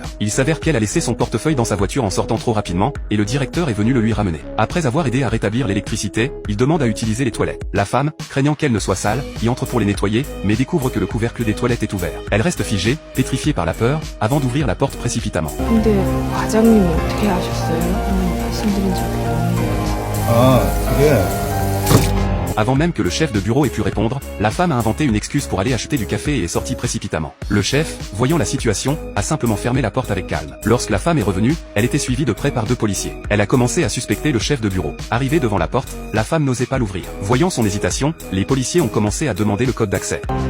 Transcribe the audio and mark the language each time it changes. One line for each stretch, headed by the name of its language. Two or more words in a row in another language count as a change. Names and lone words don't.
French: Il s'avère qu'elle a laissé son portefeuille dans sa voiture en sortant trop rapidement, et le directeur est venu le lui ramener. Après avoir aidé à rétablir l'électricité, il demande à utiliser les toilettes. La femme, craignant qu'elle ne soit sale, y entre pour les nettoyer, mais découvre que le couvercle des toilettes est ouvert. Elle reste figée, pétrifiée par la peur, avant d'ouvrir la porte précipitamment.
Korean: 근데 과장님이 어떻게 아셨어요? 말씀드린 적이 없는데. 아, 그게
French: Avant même que le chef de bureau ait pu répondre, la femme a inventé une excuse pour aller acheter du café et est sortie précipitamment. Le chef, voyant la situation, a simplement fermé la porte avec calme. Lorsque la femme est revenue, elle était suivie de près par 2 policiers. Elle a commencé à suspecter le chef de bureau. Arrivée devant la porte, la femme n'osait pas l'ouvrir. Voyant son hésitation, les policiers ont commencé à demander le code d'accès.